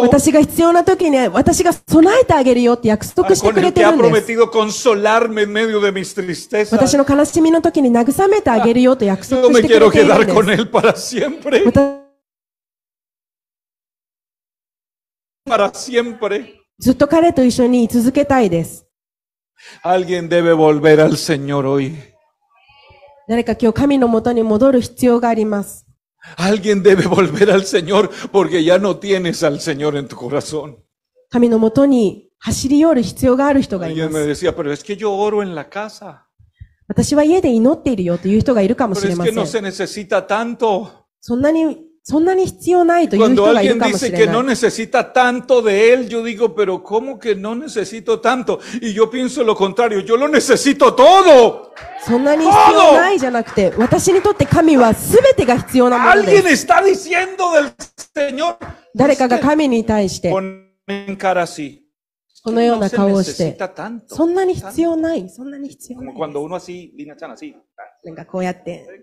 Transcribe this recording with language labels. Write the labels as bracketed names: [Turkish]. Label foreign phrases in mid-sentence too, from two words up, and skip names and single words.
[Japanese] 私が必要な時に私が備えてあげるよって約束して [Spanish] Con [Japanese] くれ [Spanish] el [Japanese] て [Spanish] que [Japanese] い [Spanish] ha [Japanese] るんです。 [Spanish] prometido consolarme en medio de mis [Japanese] 私 [Spanish] tristezas. [Japanese] の悲しみの時に慰めてあげるよと約束 [Spanish] Yo [Japanese] し [Spanish] me [Japanese] てくれ [Spanish] quiero [Japanese] ている [Spanish] quedar [Japanese] んで [Spanish] con [Japanese] す。 [Spanish] él para siempre. [Japanese] 私 [Spanish] Para siempre. [Japanese] ずっと彼と一緒に居続けたいです。 [Spanish] Alguien debe volver al Señor hoy. [Japanese] 誰か今日神のもとに戻る必要があります。 [Spanish] Alguien debe volver al Señor porque ya no tienes al Señor en tu corazón. [Japanese] 神のもとに走り寄る必要がある人がい [Spanish] Alguien [Japanese] ま [Spanish] me [Japanese] す。 [Spanish] decía, pero es que yo oro en la casa. [Japanese] 私は家で祈っているよという人がいるかもし [Spanish] Pero [Japanese] れ [Spanish] es [Japanese] ま [Spanish] que [Japanese] せ [Spanish] no [Japanese] ん。 [Spanish] se necesita tanto. [Japanese] そんなに必要ないという [Spanish] Cuando [Japanese] 人がいる [Spanish] alguien [Japanese] かもし [Spanish] dice [Japanese] れ [Spanish] que [Japanese] な [Spanish] no [Japanese] い。 [Spanish] necesita tanto de él, yo digo, pero ¿cómo que no necesito tanto? Y yo pienso lo contrario, yo lo necesito todo. [Japanese] そんなに必要ないじゃなくて、私にとって神は全てが必要なもので [Spanish] Alguien [Japanese] す。 [Spanish] está diciendo del Señor. [Japanese] 誰かが神に対して、 [Spanish] Ponen cara así. [Japanese] このよう [Spanish] No [Japanese] な [Spanish] se [Japanese] 顔をして、 [Spanish] necesita tanto. [Japanese] そんなに必要ない、そんなに必要な [Spanish] Como [Japanese] い。 [Spanish] cuando uno así, Lina Chan así. [Japanese] なんかこうやって、